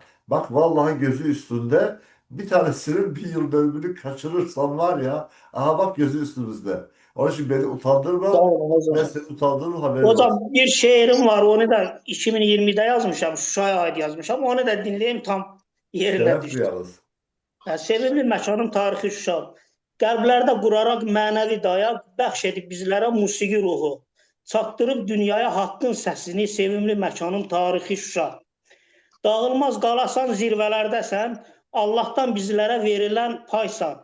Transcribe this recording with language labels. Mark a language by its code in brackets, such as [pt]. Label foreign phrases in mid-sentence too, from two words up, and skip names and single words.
[tr] Bak vallahi gözü üstünde bir tanesinin bir yıl dönümünü kaçırırsam var ya. Aha bak gözü üstümüzde. Onun için beni utandırma. Ben seni utandırırım haberin olsun. [az] Hocam bir şeirim var, onu da 2020'de yazmışam, Şuşa'ya ait yazmışam. [tr] Onu da dinleyeyim, tam yerine Şeref düştü. duyarız. [az] Sevimli məkanım tarixi Şuşa. Qəlblərdə quraraq mənəvi dayaq, bəxş edib bizlərə musiqi ruhu. Çatdırıb dünyaya haqqın səsini, sevimli məkanım tarixi Şuşa. Dağılmaz qalasan zirvələrdəsən, Allah'tan bizlərə verilən paysan.